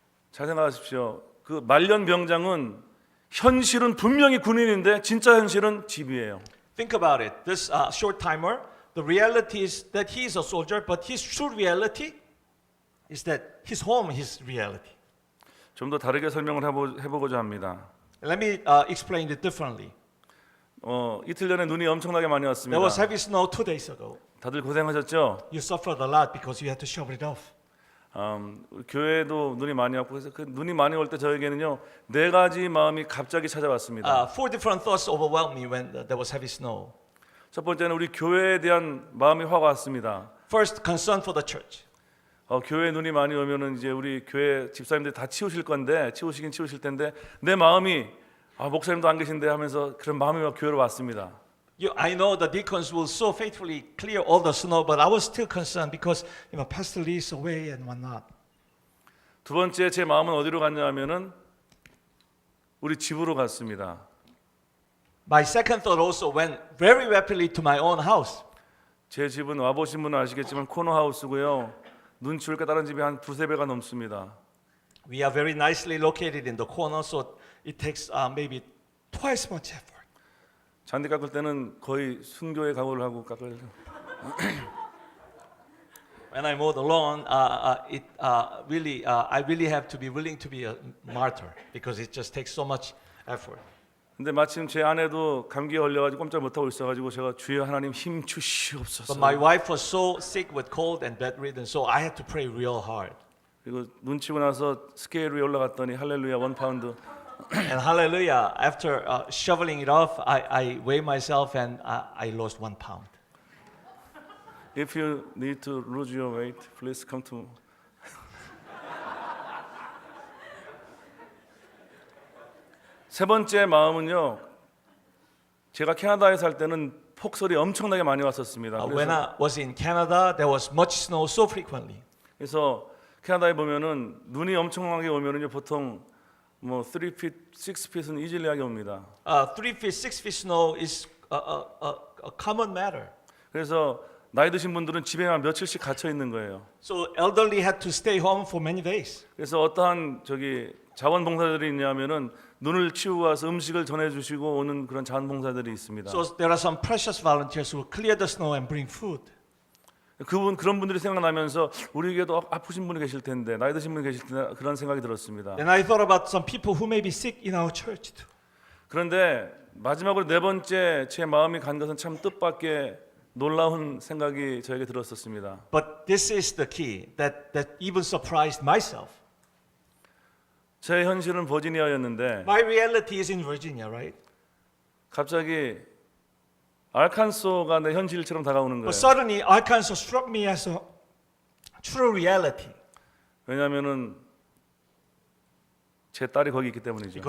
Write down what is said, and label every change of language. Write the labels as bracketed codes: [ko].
[ko] 잘 생각하십시오. 그 말년 병장은 현실은 분명히 군인인데 진짜 현실은 집이에요. [en] Think about it. This short timer, the reality is that he is a soldier, but his true reality is that his home is reality. [ko] 좀 더 다르게 설명을 해보고자 합니다. [en] Let me explain it differently. [ko] 이틀 전에 눈이 엄청나게 많이 [en] There [ko] 왔습니다. [en] was heavy snow 2 days ago. [ko] 다들 고생하셨죠? [en] You suffered a lot because you had to shovel it off. [ko] 우리 교회도 눈이 많이 왔고 그래서 그 눈이 많이 올 때 저에게는요 4가지 마음이 갑자기 찾아왔습니다. [en] 4 different thoughts overwhelmed me when there was heavy snow. [ko] 첫 번째는 우리 교회에 대한 마음이 확 왔습니다. [en] First, concern for the church. [ko] 교회에 눈이 많이 오면은 이제 우리 교회 집사님들이 다 치우실 건데 치우시긴 치우실 텐데 내 마음이 목사님도 안 계신데 하면서 그런 마음이 막 교회로 왔습니다. [en] I know the deacons will so faithfully clear all the snow, but I was still concerned because Pastor Lee is away and whatnot. [ko] 두 번째 제 마음은 어디로 갔냐면은 우리 집으로 갔습니다. [en] My second thought also went very rapidly to my own house. [ko] 제 집은 와보신 분은 아시겠지만 코너 하우스고요. 눈 치우니까 다른 집이 한 2-3배가 넘습니다. [en] We are very nicely located in the corner, so it takes maybe twice much effort. [ko] 잔디 깎을 때는 거의 순교의 각오를 하고 깎아요. [en] When I mow the lawn, I really have to be willing to be a martyr because it just takes so much effort. [ko] 근데 마침 제 아내도 감기에 걸려가지고 꼼짝 못하고 있어가지고 제가 주여 하나님 힘 주시옵소서. [en] But my wife was so sick with cold and bedridden, so I had to pray real hard. [ko] 그리고 눈 치고 나서 스케일 위에 올라갔더니 할렐루야 1파운드. [en] And hallelujah, after shoveling it off, I weighed myself and I lost 1 pound. If you need to lose your weight, please come to. [ko] 세 번째 마음은요. 제가 캐나다에 살 때는 폭설이 엄청나게 많이 왔었습니다. [en] When I was in Canada, there was much snow so frequently. [ko] 그래서 캐나다에 보면은 눈이 엄청나게 오면은요 보통 뭐 3feet, 6feet은 이질리하게 옵니다. [en] 3 feet, 6 feet snow is a common matter. [ko] 그래서 나이 드신 분들은 집에만 며칠씩 갇혀 있는 거예요. [en] So elderly had to stay home for many days. [ko] 그래서 어떠한 자원봉사들이 있냐면은 눈을 치우고 와서 음식을 전해주시고 오는 그런 자원봉사들이 있습니다. [en] So there are some precious volunteers who clear the snow and bring food. [ko] 그런 분들이 생각나면서 우리에게도 아프신 분이 계실 텐데 나이 드신 분이 계실 텐데 그런 생각이 들었습니다. [en] And I thought about some people who may be sick in our church too. [ko] 그런데 마지막으로 네 번째 제 마음이 간 것은 참 뜻밖의 놀라운 생각이 저에게 들었었습니다. [en] But this is the key that even surprised myself. [ko] 제 현실은 버지니아였는데 [en] My reality is in Virginia, right? [ko] 갑자기 알칸소가 내 현실처럼 다가오는 거예요. [en] But suddenly Arkansas struck me as a true reality [ko] 왜냐하면은 제 딸이 거기 있기 때문이죠.